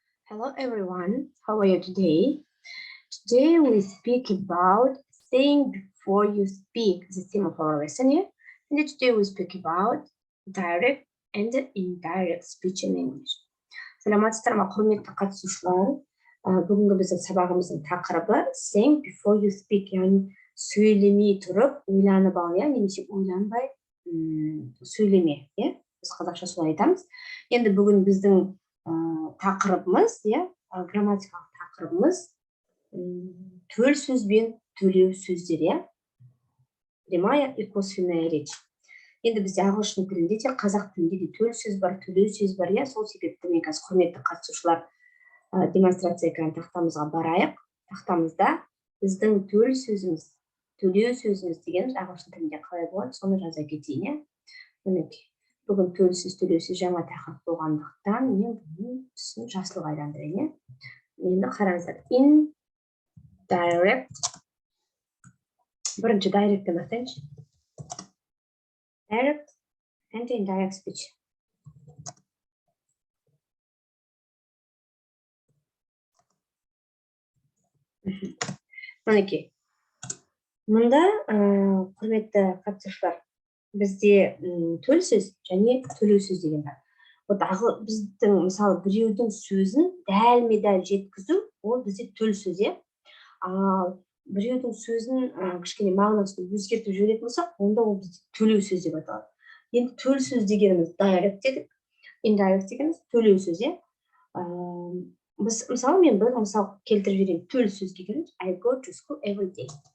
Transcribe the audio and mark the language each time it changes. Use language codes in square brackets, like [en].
[en] Hello everyone, how are you today? Today we speak about saying before you speak, the theme of our lesson here. And today we speak about direct and indirect speech in English. [kk] Саламатсыздар ма құрметті қатысушылар. Бүгінгі біздің сабағымыздың тақырыбы [en] saying before you speak, [kk] яғни сөйлемей тұрып ойланып ал, немесе ойланбай сөйлеме, біз қазақша солай айтамыз. Енді бүгін біздің тақырыбымыз, грамматикалық тақырыбымыз төл сөз бен төлеу сөздер, [ru] прямая и косвенная речь. [kk] Енді бізде ағылшын тілінде де, қазақ тілінде де төл сөз бар, төлеу сөз бар, сол себепті мен қазір құрметті қатысушылар демонстрация экран тақтамызға барайық. Тақтамызда біздің төл сөзіміз, төлеу сөзіміз деген ағылшын тілінде қалай болады, соны жаза кетейін. Мінекей. Бүгін төл сөз, төлеу сөз жаңа тақырып болғандықтан мен бұның түсін жасылға айналдырайын. Енді қараңыздар. Indirect. Бірінші direct'ті бастайыншы. [en] Direct and indirect speech. [kk] Мінекей. Мұнда құрметті қатысушылар, бізде төл сөз және төлеу сөз деген бар. Біздің мысалы біреудің сөзін дәлме-дәл жеткізу, ол бізде төл сөз. Ал біреудің сөзін кішкене мағынасын өзгертіп жіберетін болсақ, онда ол бізде төлеу сөз деп аталады. Енді төл сөз дегеніміз direct дедік, indirect дегеніміз төлеу сөз. Мысалы мен бір мысал келтіріп жіберейін. Төл сөз дегеніміз [en] I go to school every day.